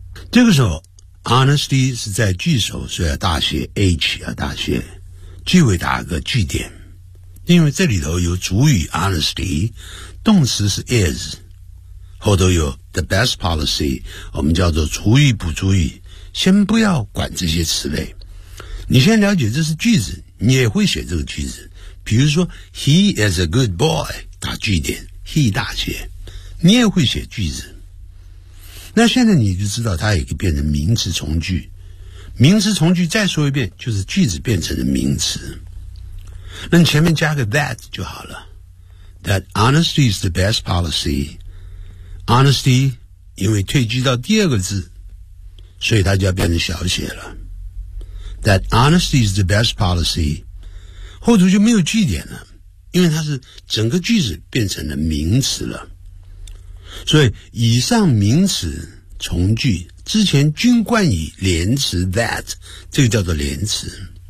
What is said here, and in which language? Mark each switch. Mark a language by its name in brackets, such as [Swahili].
[Chinese] 这个时候 Honesty 是在句首，所以要大写 H 要大写，句尾打个句点，因为这里头有主语 honesty， 动词是 is， 后头有 the best policy， 我们叫做主语补主语，先不要管这些词类，你先了解这是句子，你也会写这个句子。比如说 [English] he is a good boy， [Chinese] 打句点 he 大写，你也会写句子。那现在你就知道它也可以变成名词从句，名词从句再说一遍就是句子变成了名词。那你前面加个 that 就好了， [English] that honesty is the best policy， [Chinese] honesty 因为退居到第二个字，所以它就要变成小写了。 [English] That honesty is the best policy， [Chinese] 后头就没有句点了，因为它是整个句子变成了名词了。所以以上名词从句之前均冠以连词 that， 这个叫做连词。